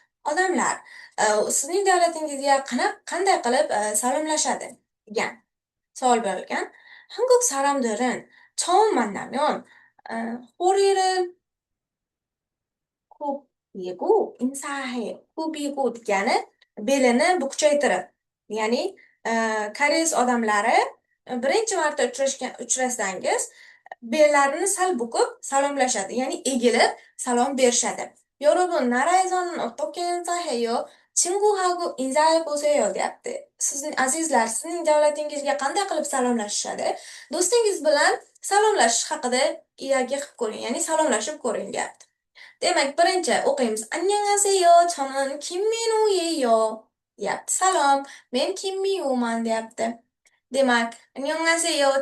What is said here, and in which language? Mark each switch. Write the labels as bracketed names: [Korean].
[Uzbek] Odamlar, sizning davlatingizga qanday qilib salomlashadi degan savol berilgan. [Korean] 한국 사람들은 처음 만나면 허리를 굽이고 인사해요. [Uzbek] 굽이고 degani belini bukchaytirib. Ya'ni koreys odamlari birinchi marta uchrasangiz bellarini sal bukib salomlashadi. Ya'ni egilib salom berishadi. [Korean] 여러분, 나라에서는 어떻게 인사해요? 친구하고 인사해 보세요 [Uzbek] deyapti. Sizning azizlar, sizning davlatingizga qanday qilib salomlashishadi? Do'stingiz bilan salomlashish haqida iyaga qilib ko'ring, ya'ni salomlashib ko'ring deyapti. Demak, birinchi o'qiymiz. [Korean] 안녕하세요. 저는 김민우예요. [Uzbek] deyapti. Salom, men Kimmiuman deyapti. Demak, [Korean] 안녕하세요.